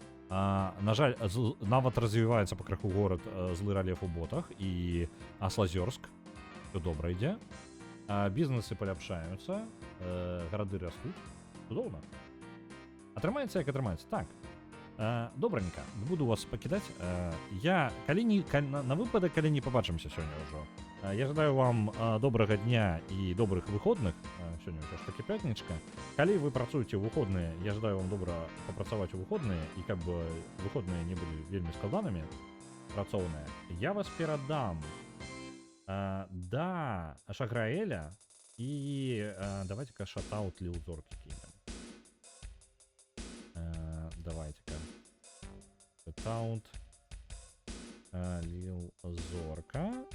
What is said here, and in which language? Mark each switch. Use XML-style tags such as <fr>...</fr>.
<be>На жаль, нават развіваецца пакрыху горад злы ралеф у ботах і Аслазёрск. Всё добра ідзе. Бізнесы паляпшаюцца, гарады растуць. Цудоўна. Атрымаецца, як атрымаецца. Так. Добраненька, буду вас пакідаць. Я на выпадак, калі не пабачымся сёння ўжо. Я жадаю вам добрага дня і добрых выходных. Сёння ўсё ж такі пятнічка. Калі вы працуеце ў выходныя, я жадаю вам добра папрацаваць у выходныя, і каб выходныя не былі вельмі складанымі, працоўныя. Я вас перадам да Шаграэля, і</be> <ru>давайте-ка шатаут Лил Зоркі кинем. Давайте-ка шатаут Лил Зорка.</ru>